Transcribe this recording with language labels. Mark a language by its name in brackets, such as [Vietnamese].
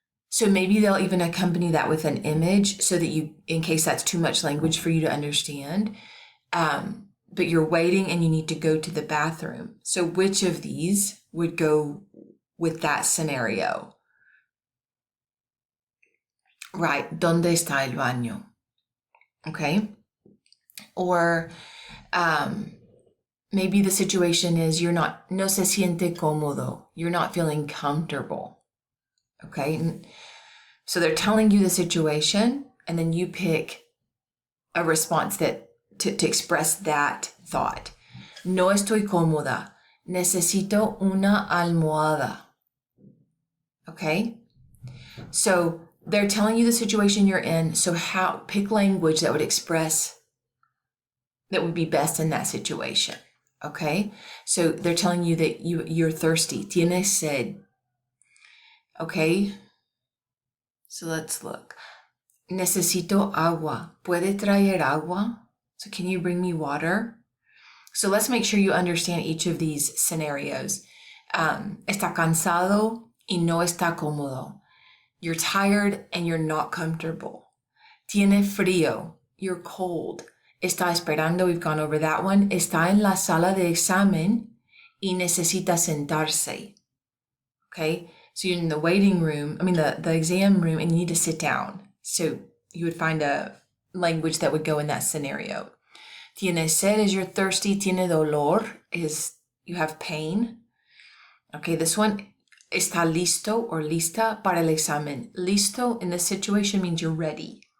[English] So maybe they'll even accompany that with an image so that you, in case that's too much language for you to understand, but you're waiting and you need to go to the bathroom. So which of these would go with that scenario? [Spanish] Right, ¿dónde está el baño? [English] Okay. Or maybe the situation is [Spanish] no se siente cómodo. [English] You're not feeling comfortable. Okay. So they're telling you the situation, and then you pick a response that to express that thought. [Spanish] No estoy cómoda. Necesito una almohada. Okay. [English] So they're telling you the situation you're in. So pick language that would express that would be best in that situation. Okay. So they're telling you that you're thirsty. [Spanish] Tienes sed. [English] Okay. So let's look. [Spanish] Necesito agua. ¿Puede traer agua? [English] So can you bring me water? So let's make sure you understand each of these scenarios. [Spanish] Está cansado y no está cómodo. [English] You're tired and you're not comfortable. [Spanish] Tiene frío. [English] You're cold. [Spanish] Está esperando. [English] We've gone over that one. [Spanish] Está en la sala de examen y necesita sentarse. [English] Okay. So you're in the waiting room, the exam room, and you need to sit down. So you would find a language that would go in that scenario. [Spanish] Tiene sed [English] is you're thirsty. [Spanish] Tiene dolor [English] is you have pain. Okay, this one, [Spanish] está listo [English] or [Spanish] lista para el examen. [English] Listo in this situation means you're ready.